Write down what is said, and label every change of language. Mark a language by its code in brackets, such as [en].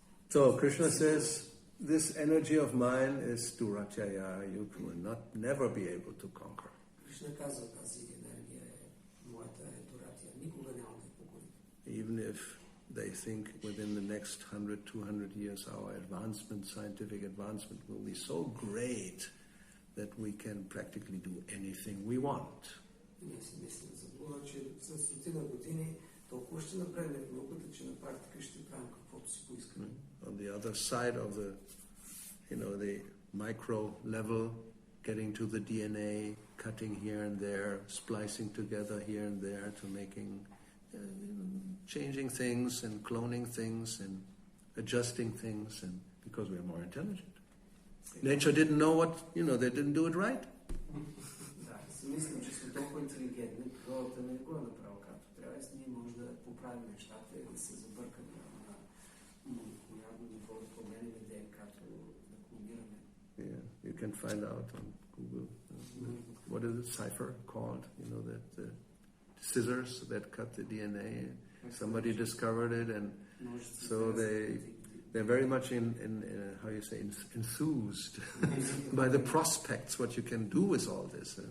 [en] So Krishna says, this energy of mine is Duratya, you will never be able to conquer. [bg] Krishna казва, тази енергия е моята Дуратя, никога няма да покори. [en] Even if they think within the next 100, 200 years our scientific advancement will be so great that we can practically do anything we want. [bg] Ние си мислим за това, че след стотина години толкова ще напредне в науката, че на практика ще правим каквото си поискаме. [en] On the other side of the micro level, getting to the DNA, cutting here and there, splicing together here and there to making, changing things and cloning things and adjusting things, and because we are more intelligent. Nature didn't know they didn't do it right. [bg] Да, си мислим, че сме толкова интелигентни, природата не го е направила както трябва, и ние може да поправим нещата и да се забъркаме на молекулярно ниво, да променим ДНК-то, да клонираме. [en] Yeah, you can find out on Google. What is the cipher called? You know, that the scissors that cut the DNA. Somebody discovered it, and so they're very much how you say, enthused by the prospects, what you can do with all this.